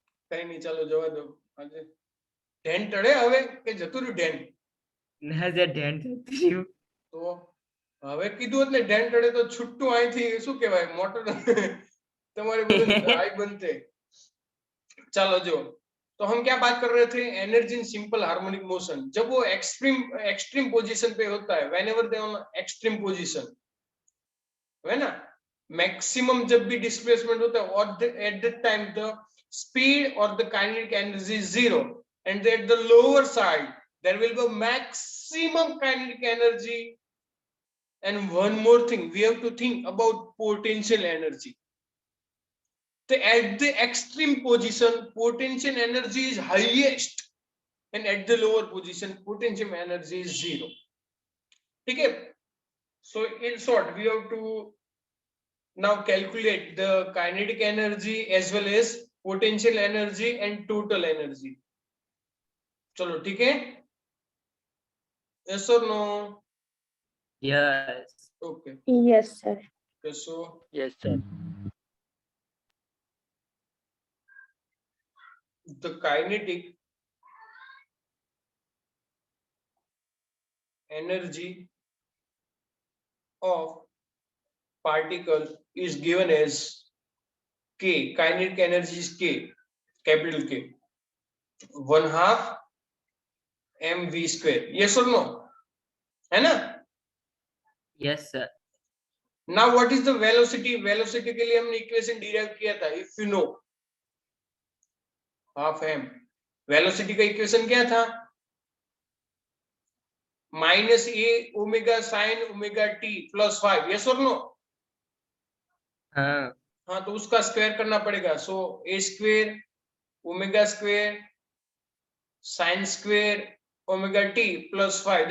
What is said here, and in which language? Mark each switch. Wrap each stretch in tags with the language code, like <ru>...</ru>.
<gu>કઈ નહીં ચાલો જવા દો. આજે ધ્યાન ટળે હવે કે જતું રહ્યું ધ્યાન? ના જે ધ્યાન જતું રહ્યું તો હવે કીધું એટલે ડેન્ટ અડે તો છૂટું અહીંથી શું કહેવાય મોટર તમારે બધું હાઈ બનતે.</gu> <hi>चलो जो, तो हम क्या बात कर रहे थे, energy in simple harmonic motion. जब वो एक्सट्रीम पोजीशन पे होता है,</hi> <en>Whenever they on extreme position, है ना, maximum जब भी डिस्प्लेसमेंट होता है, और at that time the speed और the kinetic energy is zero, and at the lower side there will be maximum kinetic energy. And one more thing, we have to think about potential energy. So at the extreme position, potential energy is highest, and at the lower position, potential energy is zero. Okay. So in short, we have to now calculate the kinetic energy as well as potential energy and total energy.</en> <hi>चलो ठीक है?</hi> <en>Yes or no? Yes. Okay. Yes, sir. Okay, so Yes, sir. the kinetic energy of particle is given as K. Kinetic energy is K, capital K, 1/2 mv square. Yes or no?</en> <hi>है ना?</hi> <en>Yes, sir. Now what is the velocity?</en> <hi>Velocity के लिए हमने equation derive किया था.</hi> <en>If you know, half m.</en> <hi>Velocity का equation क्या था?</hi> <en>Minus A omega sine omega T plus 5. Yes और no?</en> <hi>हाँ. हाँ, तो उसका स्क्वायर करना पड़ेगा.</hi> <en>So A square omega square sine square omega T plus 5.</en>